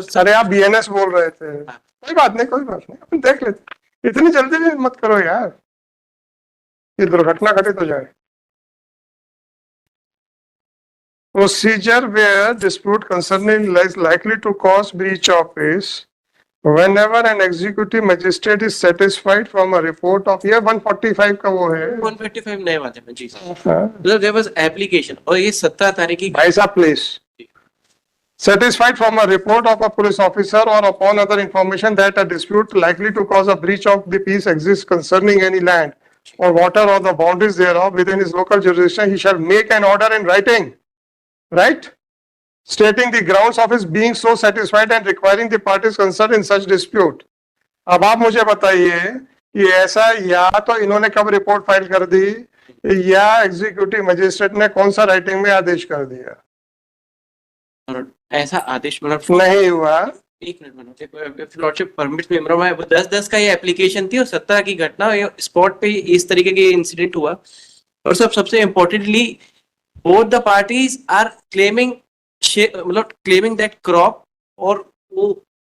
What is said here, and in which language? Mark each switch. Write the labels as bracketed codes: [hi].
[hi] अरे आप BNS बोल रहे थे। कोई बात नहीं अपन देख लेते, इतनी जल्दी भी मत करो यार, ये दुर्घटना घटित हो जाए। [en] Procedure where dispute concerning likely to cause breach of peace Whenever an executive magistrate is satisfied from a report of [hi] ये 145 का वो है 155 नए वाले में जी हाँ। मतलब [en] there was application [hi] और ये 17 तारीख की भाई साहब please [en] satisfied from a report of a police officer or upon other information that a dispute likely to cause a breach of the peace exists concerning any land or water or the boundaries thereof within his local jurisdiction, he shall make an order in writing, right? Stating the grounds of his being so satisfied and requiring the parties concerned in such dispute. [hi] अब आप मुझे बताइए कि ऐसा या तो इन्होंने कब रिपोर्ट फाइल कर दी या एग्जीक्यूटिव मजिस्ट्रेट ने कौन सा राइटिंग में आदेश कर दिया? और ऐसा आदेश मतलब नहीं हुआ। एक मिनट लॉर्डशिप परमिट में 10-10 का ये एप्लीकेशन थी और 17 की घटना स्पॉट पे इस तरीके के इंसिडेंट हुआ और सबसे importantly [en] both the parties are claiming [hi] मतलब [en] claiming that crop [hi] और वो